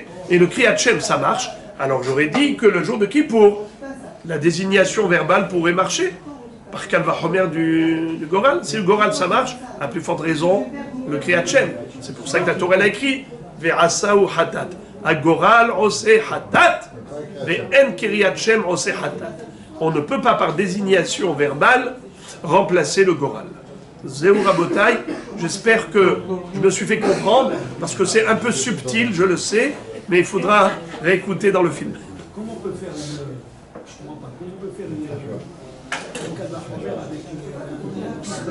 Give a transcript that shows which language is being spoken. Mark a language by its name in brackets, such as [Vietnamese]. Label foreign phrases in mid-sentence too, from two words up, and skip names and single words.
[French] Et le [Hebrew] קריאת שם, [French] ça marche. Alors j'aurais dit que le jour de Kippour, la désignation verbale pourrait marcher par [Hebrew] קל וחומר [French] du Goral. Si le Goral ça marche, à plus forte raison, le [Hebrew] קריאת שם. [French] C'est pour ça que la Torah l'a écrit [Hebrew] ועשהו חטאת. הגורל עושה חטאת ואין קריאת שם עושה חטאת. [French] On ne peut pas par désignation verbale remplacer le Goral. [Hebrew] זהו רבותי, [French] j'espère que je me suis fait comprendre, parce que c'est un peu subtil, je le sais, mais il faudra réécouter dans le film. Comment on peut faire je comprends pas. Comment on peut faire une [Hebrew] קל וחומר [French] avec une...